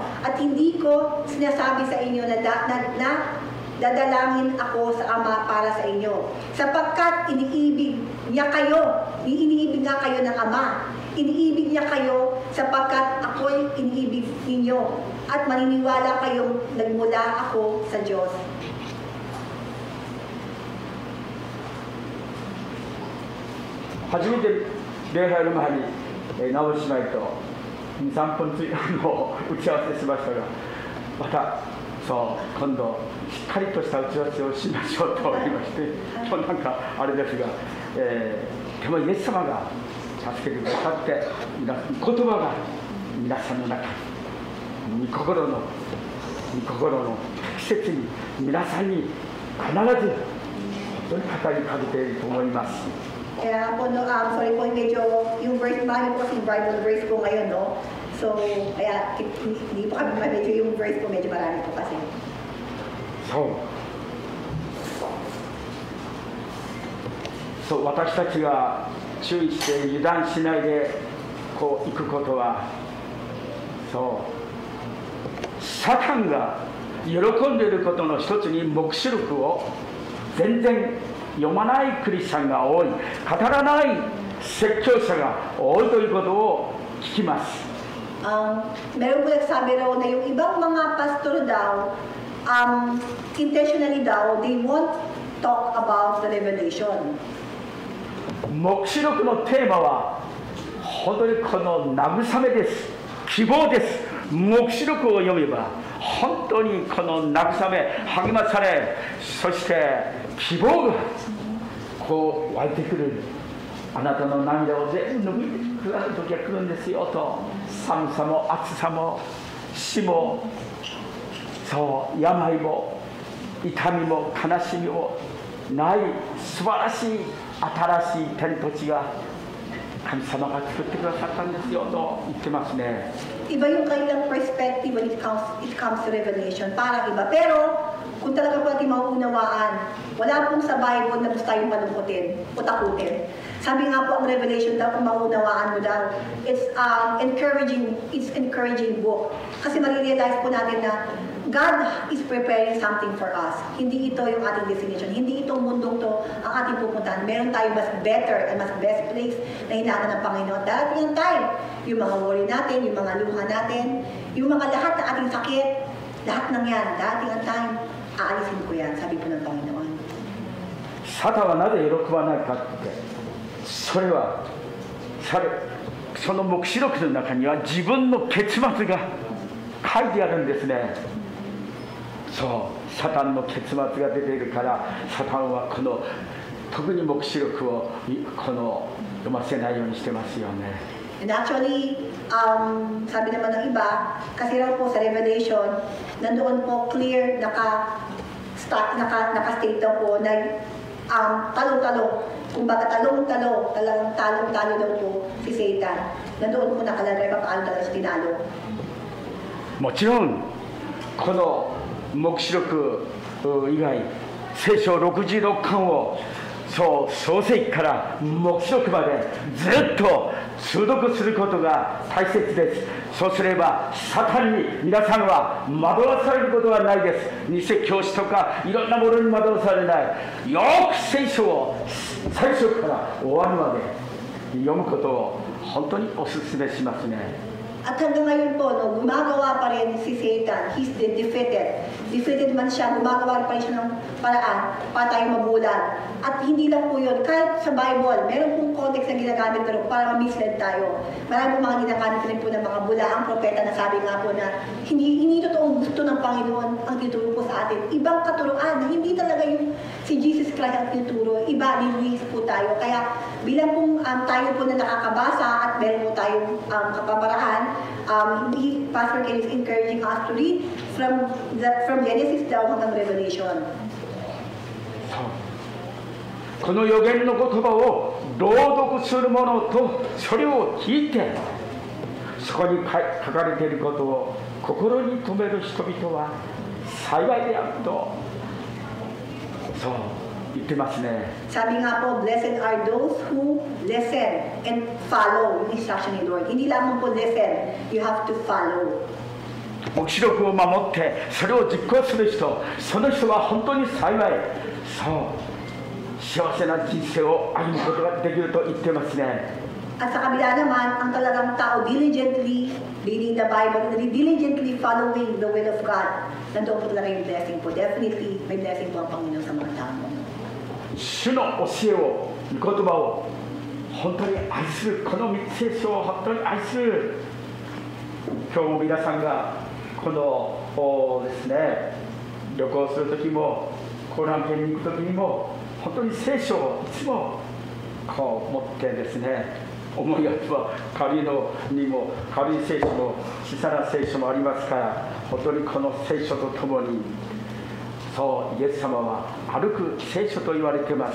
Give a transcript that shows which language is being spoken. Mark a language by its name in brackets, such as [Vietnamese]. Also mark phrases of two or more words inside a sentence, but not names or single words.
[Filipino] At hindi ko sinasabi sa inyo na dadalangin ako sa Ama para sa inyo. Sapagkat iniibig niya kayo, iniibig nga kayo ng Ama. Iniibig niya kayo sapagkat ako'y iniibig ninyo. At maniniwala kayong nagmula ako sa Diyos. [Japanese] 初めて礼拝の前に、直姉妹と2、3分打ち合わせしましたが、また今度しっかりとした打ち合わせをしましょうと言いまして、今日なんかあれですが、でもイエス様が助けてくださって、言葉が皆さんの中に御心の適切に皆さんに必ず本当に語りかけていると思います。 [Filipino] Kaya po, no, sorry po, medyo yung verse, mali po kasing [English] Bible verse [Filipino] po ngayon, no? So, kaya hindi po kami medyo yung verse po, medyo marami po kasi. So, [Japanese] 私たちが注意して油断しないでこう行くことは、サタンが喜んでいることの一つに黙示録を全然読まないクリスチャンが多い、語らない説教者が多いということを聞きます。 [Filipino] Meron po nagsabi raw na yung ibang mga pastor daw, intentionally daw, [English] they won't talk about the revelation. [Japanese] 黙示録のテーマは本当にこの慰めです、希望です。黙示録を読めば本当にこの慰め、励まされ、そして希望がこう湧いてくる。あなたの涙を全部拭いてくださる時が来るんですよと。寒さも暑さも死も病も痛みも悲しみもない素晴らしい新しい天と地が神様が作ってくださったんですよと言ってますね。 [Filipino] Iba yung kanilang [English] perspective when it comes to revelation. [Filipino] Parang iba. Pero, kung talaga po natin mauunawaan, wala pong sa Bible na gusto tayong malungkutin o takutin. Sabi nga po ang revelation daw, kung mauunawaan mo daw, [English] it's encouraging book. [Filipino] Kasi marirealize po natin na [English] God is preparing something for us. [Filipino] Hindi ito yung ating destination. Hindi itong mundong to ang ating pupuntahan. Meron tayong mas [English] better and [Filipino] mas [English] best place [Filipino] na hinahanap ng Panginoon. Darating ang time, yung mga worry natin, yung mga luha natin, yung mga lahat ng ating sakit, lahat ng yan, darating ang time, aalisin ko yan, sabi po ng Panginoon. [Japanese] サタンはなぜ喜ばないかって、それはその黙示録の中には自分の結末が書いてあるんですね。サタンの結末が出ているから、サタンはこの特に黙示録を読ませないようにしてますよね。 [English] And actually, [Filipino] sabi naman ng iba, kasi raw po sa Revelation, nandoon po clear, naka-state daw po na talong-talong. Kumbaga talong-talo, talagang talong-talo daw po si Satan. Nandoon po nakalagay pa paano talaga siya tinalo. [Japanese] もちろんこの黙示録以外、聖書66巻を創世記から黙示録までずっと通読することが大切です。そうすればサタンに皆さんは惑わされることはないです。偽教師とかいろんなものに惑わされない。よく聖書を最初から終わるまで読むことを本当にお勧めしますね。 [Filipino] At hanggang ngayon po, no, gumagawa pa rin si Satan. [English] He's defeated. [Filipino] Defeated man siya, gumagawa pa rin siya ng paraan para tayo mabulan. At hindi lang po yun. Kahit sa Bible, meron pong context na ginagamit pero para ma-mislead tayo. Marami pong mga ginagamit rin po ng mga bulaang propeta na sabi nga po na hindi totoong gusto ng Panginoon ang tinuturo po sa atin. Ibang katuruan na hindi talaga yung si Jesus Christ ang tinuturo. Iba, linis po tayo. Kaya bilang pong tayo po na nakakabasa at meron po tayong kapamaraan, [English] Pastor Ken is encouraging us to read from Genesis [Filipino] daw hanggang Revelation. [Japanese] この預言の言葉を朗読する者とそれを聞いて、そこに書かれていることを心に留める人々は幸いであると、そう言ってますね。 [Filipino] Sabi nga po, [English] blessed are those who listen and follow yung instruction ni Lord. [Filipino] Hindi lamang po [English] listen, you have to follow. [Japanese] 黙示録を守ってそれを実行する人、その人は本当に幸い、そう幸せな人生を歩むことができると言ってますね。 [Filipino] At sa kabila naman, ang talagang tao [English] diligently reading the Bible, diligently following the will of God, [Filipino] nandoon po talaga yung blessing po. Definitely, may blessing po ang Panginoon sa mga tao. [Japanese] 主の教えを、言葉を本当に愛する、この聖書を本当に愛する。今日も皆さんがこのですね、旅行する時もコーラン県に行く時にも本当に聖書をいつもこう持ってですね、思いやつは軽いのにも軽い聖書も小さな聖書もありますから、本当にこの聖書とともに、そうイエス様は歩く聖書と言われています。